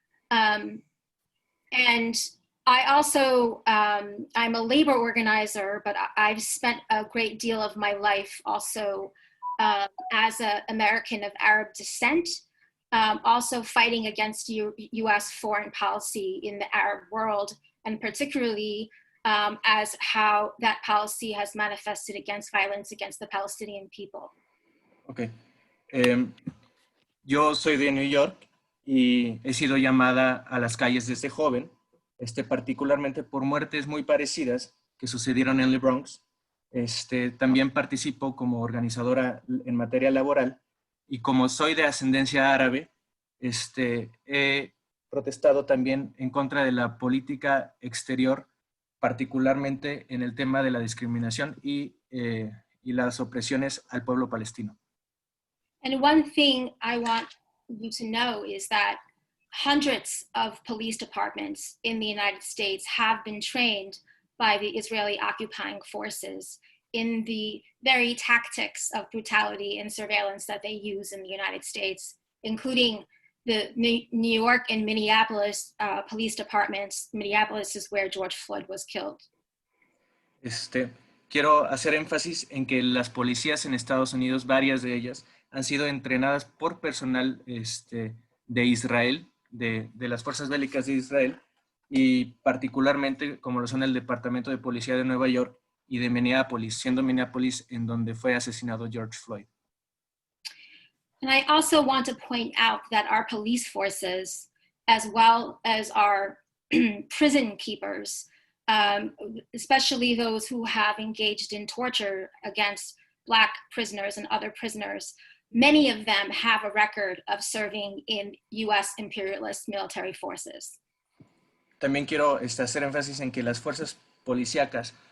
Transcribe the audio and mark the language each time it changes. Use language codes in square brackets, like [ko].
[en] And I also, I'm a labor organizer, but I've spent a great deal of my life also as an American of Arab descent, also fighting against US foreign policy in the Arab world, and particularly as how that policy has manifested against violence against the Palestinian people. Okay. [es] Yo soy de New York y he sido llamada a las calles desde joven, particularmente por muertes muy parecidas que sucedieron en el Bronx. También participo como organizadora en materia laboral y como soy de ascendencia árabe, he protestado también en contra de la política exterior, particularmente en el tema de la discriminación y las opresiones al pueblo palestino. [en] And one thing I want you to know is that hundreds of police departments in the United States have been trained by the Israeli occupying forces in the very tactics of brutality and surveillance that they use in the United States, including the New York and Minneapolis police departments. Minneapolis is where George Floyd was killed. [es] Quiero hacer énfasis en que las policías en Estados Unidos, varias de ellas, han sido entrenadas por personal de Israel, de las fuerzas bélicas de Israel, y particularmente como lo son el Departamento de Policía de Nueva York y de Minneapolis, siendo Minneapolis en donde fue asesinado George Floyd. [en] And I also want to point out that our police forces, as well as our prison keepers, especially those who have engaged in torture against Black prisoners and other prisoners, many of them have a record of serving in US imperialist military forces. [es] También quiero hacer énfasis en que las fuerzas policíacas,